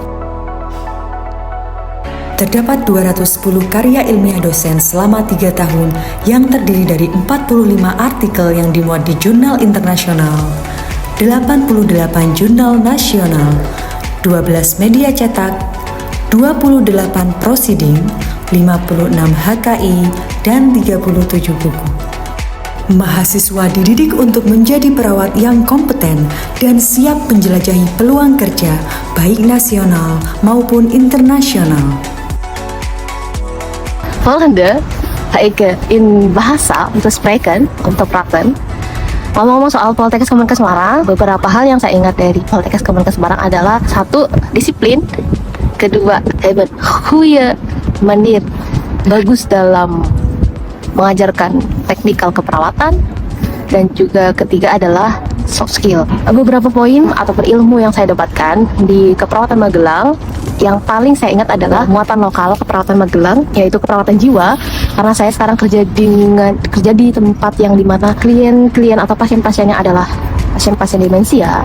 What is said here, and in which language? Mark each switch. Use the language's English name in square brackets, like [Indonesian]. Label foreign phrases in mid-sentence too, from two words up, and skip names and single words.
[Indonesian] Terdapat 210 karya ilmiah dosen selama 3 tahun yang terdiri dari 45 artikel yang dimuat di jurnal internasional, 88 jurnal nasional, 12 media cetak, 28 prosiding, 56 HKI, dan 37 buku. Mahasiswa dididik untuk menjadi perawat yang kompeten dan siap menjelajahi peluang kerja baik nasional maupun internasional. [Dutch] Volgende ga ik in [Indonesian] bahasa untuk [Dutch] spreken, untuk praten. [Indonesian] Ngomong-ngomong soal Poltekkes Kemenkes Semarang, beberapa hal yang saya ingat dari Poltekkes Kemenkes Semarang adalah 1. Disiplin, kedua, [Dutch] goede manier, [Indonesian] bagus dalam mengajarkan teknikal keperawatan, dan juga ketiga adalah [English] soft skill. [Indonesian] Beberapa poin ataupun ilmu yang saya dapatkan di Keperawatan Magelang yang paling saya ingat adalah muatan lokal Keperawatan Magelang, yaitu keperawatan jiwa, karena saya sekarang kerja di tempat yang dimana klien-klien atau pasien-pasiennya adalah pasien-pasien demensia.